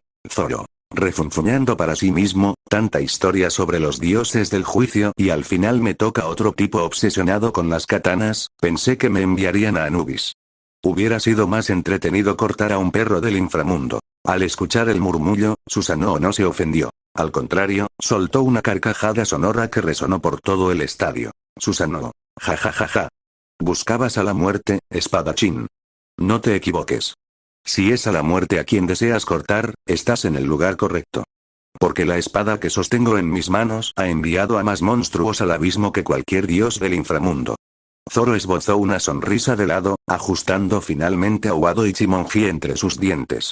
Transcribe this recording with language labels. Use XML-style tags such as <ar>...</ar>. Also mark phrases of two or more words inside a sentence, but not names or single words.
<es>Zoro, refunfuñando para sí mismo, tanta historia sobre los dioses del juicio y al final me toca otro tipo obsesionado con las katanas, pensé que me enviarían a Anubis. Hubiera sido más entretenido cortar a un perro del inframundo. Al escuchar el murmullo, Susanoo no se ofendió. Al contrario, soltó una carcajada sonora que resonó por todo el estadio. Susanoo. Ja ja ja ja. Buscabas a la muerte, espadachín. No te equivoques. Si es a la muerte a quien deseas cortar, estás en el lugar correcto. Porque la espada que sostengo en mis manos ha enviado a más monstruos al abismo que cualquier dios del inframundo. Zoro esbozó una sonrisa de lado, ajustando finalmente a Wado Ichimonji entre sus dientes.</es>